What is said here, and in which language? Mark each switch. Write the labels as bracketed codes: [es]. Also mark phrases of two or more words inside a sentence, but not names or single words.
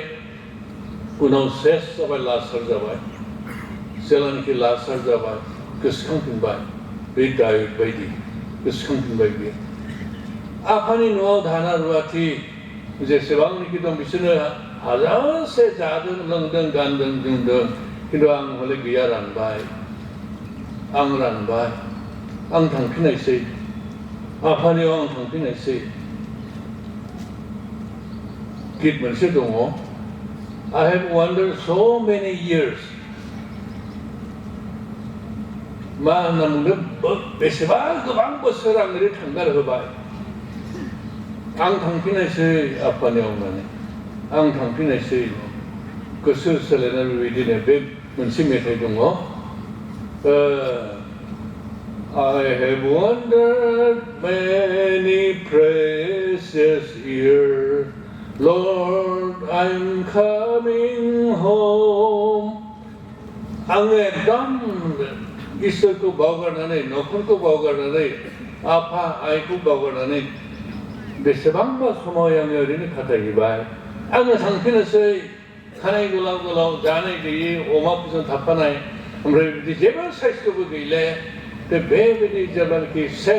[brx] उनाव सेस जाबाय लासार जाबाय जेलानाखि लासार जाबाय गोसोखांफिनबाय बे दायुद बायदि गोसोखांफिनबाय बियो आफानि न'आव धाना रुवाथि जेसेबांनाखि दं बिसोरनो हाजारसे जादों लोंदों गानदों जोमदों खिन्थु आं हले गैया रानबाय आं थांफिननायसै आफानियाव आं थांफिननायसै गित मोनसे दङ [en] I have wandered so many years मा [brx] होनना बुंदों बेसेबा गोबां बोसोर आं ओरै थांगार होबाय आं थांफिननायसै आफानियाव होननानै आं थांफिननायसै गोसो सोलायनानै बेबायदिनो बे मोनसे मेथाइ दङ [en] I have wandered many precious years Lord, I'm coming home. [brx] आङो एकदम इसोरखौ बावगारनानै न'खरखौ बावगारनानै आफा आइखौ बावगारनानै बेसेबांबा समाव आङो ओरैनो खाथायहैबाय आङो थांफिननोसै खानाय गोलाव गोलाव जानाय गैयै अमाफोरजों थाफानाय ओमफ्राय बिदि जेबो साइस्थ'बो गैले बेबायदि जेब्लानाखि सेस